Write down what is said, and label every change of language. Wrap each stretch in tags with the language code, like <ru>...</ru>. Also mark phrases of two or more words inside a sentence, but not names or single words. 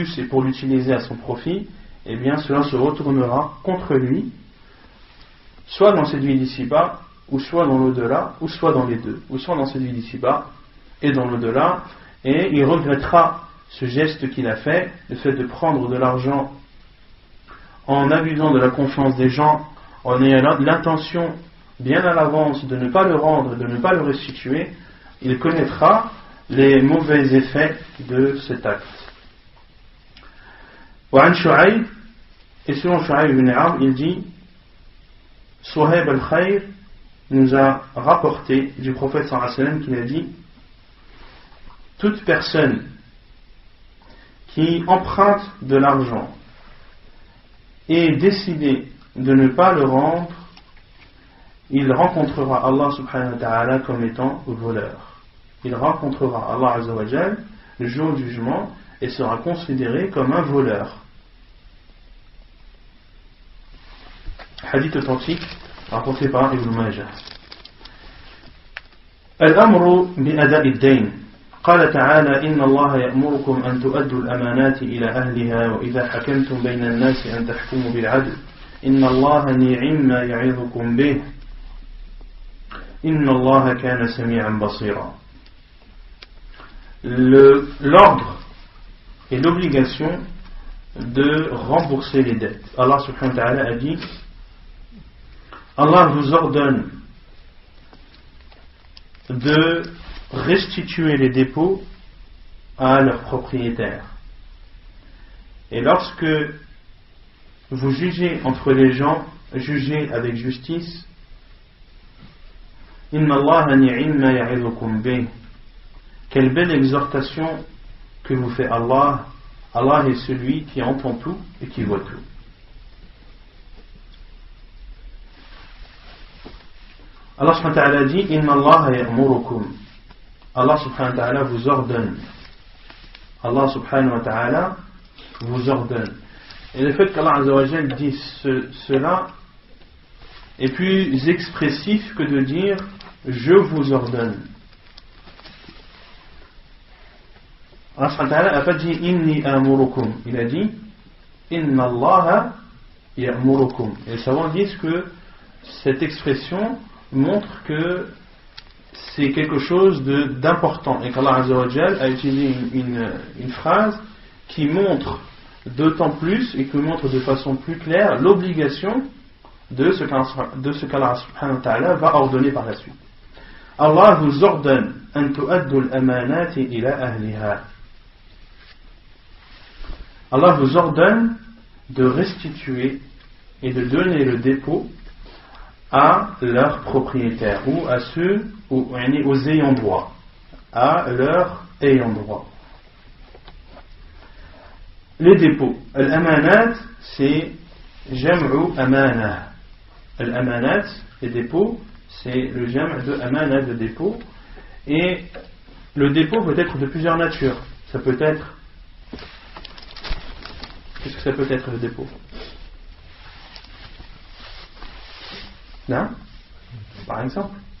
<fr>et pour l'utiliser à son profit, et bien cela se retournera contre lui, soit dans cette vie d'ici-bas, ou soit dans l'au-delà, ou soit dans les deux, ou soit dans cette vie d'ici-bas et dans l'au-delà, et il regrettera ce geste qu'il a fait, le fait de prendre de l'argent en abusant de la confiance des gens, en ayant l'intention bien à l'avance de ne pas le rendre, de ne pas le restituer, il connaîtra les mauvais effets de cet acte.</fr> <ar>وعن شعيب,</ar> <fr>et selon Shu'ayb ibn Amr, il dit, Suhaib al-Khayr nous a rapporté du prophète</fr> <ar>صلى الله عليه وسلم</ar> <fr>qu'il a dit, toute personne qui emprunte de l'argent et décide de ne pas le rendre, il rencontrera Allah</fr> <ar>سبحانه وتعالى</ar> <fr>comme étant voleur. Il rencontrera Allah</fr> <ar>عز وجل</ar> <fr>le jour du jugement et sera considéré comme un voleur. Hadith authentique rapporté par Ibn Majah.</fr> <ar>الأمر بأداء الدين. قال تعالى إن الله يأمركم أن تؤدوا الأمانات إلى أهلها وإذا حكمتم بين الناس أن تحكموا بالعدل إن الله نعم ما يعظكم به إن الله كان سميعا بصيرا.</ar> <fr>L'ordre et l'obligation de rembourser les dettes. Allah</fr> <ar>سبحانه وتعالى</ar> <fr>a dit, Allah vous ordonne de restituer les dépôts à leurs propriétaires. Et lorsque vous jugez entre les gens, jugez avec justice.</fr> <ar>إن الله نعما يعظكم به.</ar> <fr>Quelle belle exhortation que vous fait Allah Allah est celui qui entend tout et qui voit tout. Allah</fr> <ar>سبحانه وتعالى</ar> <fr>dit</fr> <ar>إن الله يأمركم.</ar> <fr>Allah</fr> <ar>سبحانه وتعالى</ar> <fr>vous ordonne. Allah</fr> <ar>سبحانه وتعالى</ar> <fr>vous ordonne. Et le fait qu'Allah</fr> <ar>عز وجل</ar> <fr>dise cela est plus expressif que de dire je vous ordonne. Allah</fr> <ar>سبحانه وتعالى</ar> <fr>n'a pas dit</fr> <ar>إني آمركم,</ar> <fr>il a dit</fr> <ar>إن الله يأمركم.</ar> <fr>Et les savants disent que cette expression montre que c'est quelque chose d'important et qu'Allah</fr> <ar>عز وجل</ar> <fr>a utilisé une phrase qui montre d'autant plus et qui montre de façon plus claire l'obligation de ce qu'Allah</fr> <ar>سبحانه وتعالى</ar> <fr>va ordonner par la suite.</fr> <ar>Allah</ar> <fr>vous ordonne</fr> <ar>أن تؤدوا الأمانات إلى أهلها.</ar> <fr>Allah vous ordonne de restituer et de donner le dépôt à leurs propriétaires ou à ceux aux ayants droit, à leurs ayants droit. Les dépôts, al-amanat, c'est</fr> <ar>جمع أمانة.</ar> <fr>Al-amanat, les dépôts, c'est le jam' de amana, de dépôt. Et le dépôt peut être de plusieurs natures. Ça peut être. Qu'est-ce que ça peut être le dépôt? Là, par exemple.</fr>